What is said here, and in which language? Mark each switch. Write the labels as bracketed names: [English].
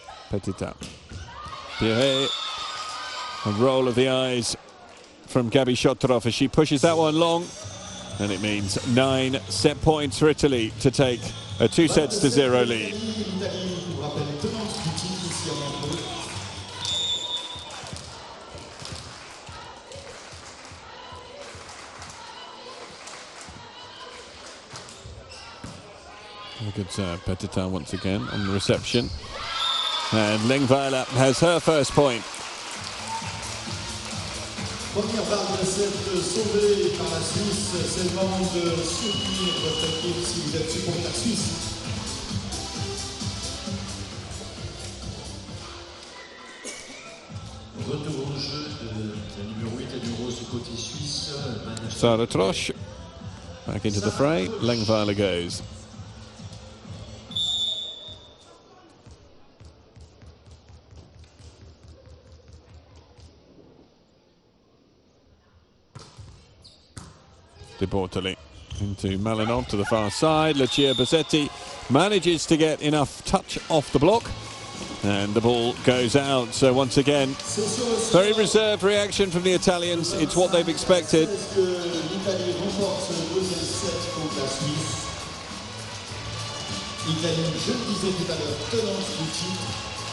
[English] Petita. Pierret. A roll of the eyes from Gabi Shotrov as she pushes that one long. And it means 9 set points for Italy to take a 2-0 lead. [French] L'Italie, je vous rappelle, est tenante du titre ici à Montreuix. [English] A good serve, Petita once again on the reception. And Lengweiler has her first point. [French] Première barre de set sauvée par la Suisse. C'est le moment de soutenir votre équipe si vous êtes supporter suisse. Retour au jeu de numéro 8 et numéro 11 du côté suisse. [English] Sarah Trosch back into the fray. Lengweiler goes. De Bortoli into Malinov to the far side. Lucia Bossetti manages to get enough touch off the block, and the ball goes out. So once again, very reserved reaction from the Italians. It's what they've expected. [French] Est-ce que l'Italie remporte le deuxième set contre la Suisse? Italie, je le disais tout à l'heure, tenante du titre.